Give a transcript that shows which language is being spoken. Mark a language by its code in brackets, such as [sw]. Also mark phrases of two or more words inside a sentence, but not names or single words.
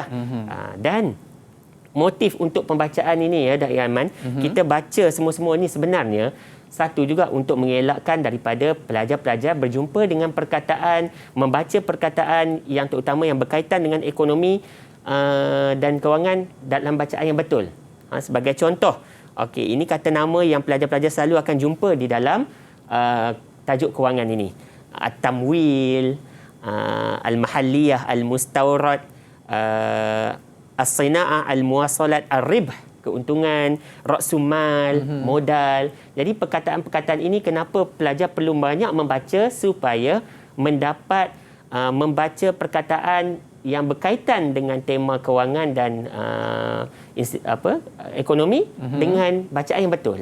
[ms] Dan motif untuk pembacaan ini, ya, Dayang Aiman, kita baca semua-semua ini sebenarnya satu juga untuk mengelakkan daripada pelajar-pelajar berjumpa dengan perkataan, membaca perkataan yang terutama yang berkaitan dengan ekonomi dan kewangan dalam bacaan yang betul. Sebagai contoh, Okey, ini kata nama yang pelajar-pelajar selalu akan jumpa di dalam tajuk kewangan ini. [ar] التمويل، المحلية، المستورد، الصناعة، المواصلات، الربح, [ms] keuntungan, ra'sumal, modal. Jadi perkataan-perkataan ini kenapa pelajar perlu banyak membaca supaya mendapat membaca perkataan yang berkaitan dengan tema kewangan dan ekonomi dengan bacaan yang betul.